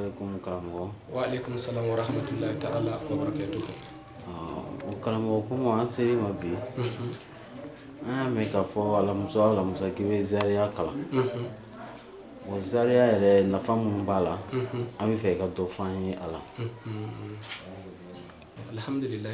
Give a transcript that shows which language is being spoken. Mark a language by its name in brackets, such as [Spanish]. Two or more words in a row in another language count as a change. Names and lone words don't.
[Bambara] alaikum karamɔgɔ. [Arabic] Wa alaikum salam wa rahmatullahi ta'ala wa barakatuhu. [Bambara] O karamɔgɔ komi an ser'i ma bi an y'a mɛn k'a fɔ alamisa k'i bɛ zariya kalan. O zariya yɛrɛ nafa mun b'a la an bɛ fɛ i ka dɔ fɔ an ye a la. Alhamdulillah.